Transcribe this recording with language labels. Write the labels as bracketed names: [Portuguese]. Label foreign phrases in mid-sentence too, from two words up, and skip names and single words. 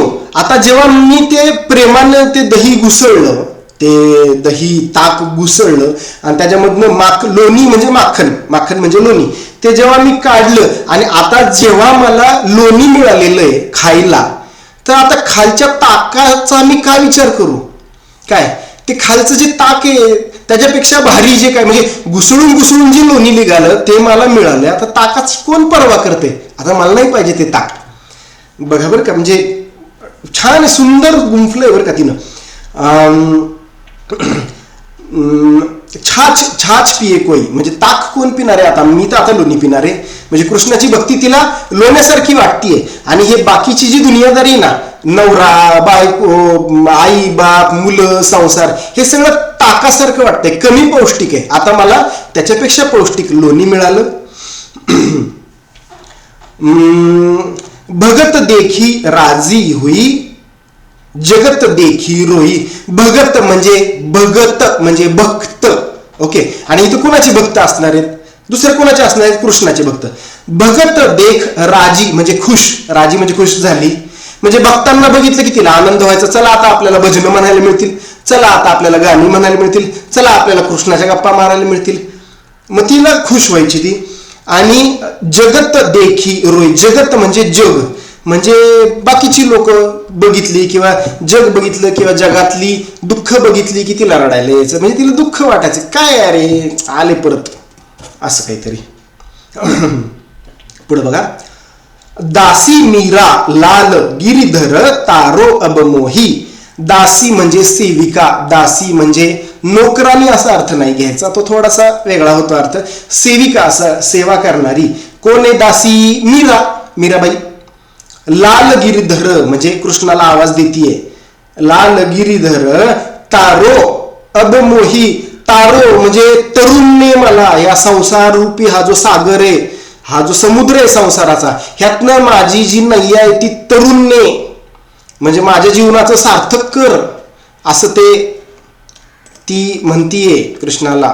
[Marathi] आता जेव्हा मी ते प्रेमानं ते दही घुसळलं, ते दही ताक घुसळलं आणि त्याच्यामधनं लोणी म्हणजे माखन, माखन म्हणजे लोणी, ते जेव्हा मी काढलं आणि आता जेव्हा मला लोणी मिळालेलं आहे खायला, तर आता खालच्या ताकाचा मी काय विचार करू, काय ते खालचं जे ताक आहे त्याच्यापेक्षा भारी जे काय, म्हणजे घुसळून घुसळून जे लोणी निघालं ते मला मिळालं, आता ताकाची कोण परवा करते, आता मला नाही पाहिजे ते ताक. बघा बरं का, म्हणजे छान सुंदर गुंफलंय बरं का तिनं. [Hindi] छाछ छाछ पिये कोई [Marathi] म्हणजे ताक कोण पिणार आहे, आता मी तर आता लोणी पिणार आहे. म्हणजे कृष्णाची भक्ती तिला लोण्यासारखी वाटतीये आणि हे बाकीची जी दुनियादारी ना, नवरा बायको आई बाप मुलं संसार, हे सगळं ताकासारखं वाटतंय, कमी पौष्टिक आहे. आता मला त्याच्यापेक्षा पौष्टिक लोणी मिळालं. [Hindi] भगत देखी राजी हुई जगत देखी रोई. [Marathi] भगत म्हणजे भक्त, ओके. आणि इथं कुणाचे भक्त असणार आहेत, दुसरे कुणाचे असणार आहेत, कृष्णाचे भक्त. [Hindi] भगत देख राजी [Marathi] म्हणजे खुश, राजी म्हणजे खुश झाली, म्हणजे भक्तांना बघितलं की तिला आनंद व्हायचा, चला आता आपल्याला भजनं म्हणायला मिळतील, चला आता आपल्याला गाणी म्हणायला मिळतील, चला आपल्याला कृष्णाच्या गप्पा मारायला मिळतील, मग तिला खुश व्हायची ती. आणि [Hindi] जगत देखी रोई, [Marathi] जगत म्हणजे जग, म्हणजे बाकीची लोक बघितली किंवा जग बघितलं किंवा जगातली दुःख बघितली की तिला रडायला यायचं, म्हणजे तिला दुःख वाटायचं, काय अरे आले परत असं काहीतरी. पुढे बघा, [Hindi] दासी मीरा लाल गिरीधर तारो अबमोही. [Marathi] दासी म्हणजे सेविका, दासी म्हणजे नोकरानी असा अर्थ नाही घ्यायचा, तो थोडासा वेगळा होतो अर्थ. सेविका असा सेवा करणारी. कोण आहे दासी? मीरा, मीराबाई. लाल गिरीधर म्हणजे कृष्णाला आवाज देतीये. [Hindi] लाल गिरीधर तारो अबमोही. [Marathi] तारो म्हणजे तरुणने मला या संसार रूपी हा जो सागर आहे, हा जो समुद्र आहे संसाराचा, ह्यातनं माझी जी नैया आहे ती तरुणने म्हणजे माझ्या जीवनाचं सार्थक कर, असं ती म्हणतीये कृष्णाला.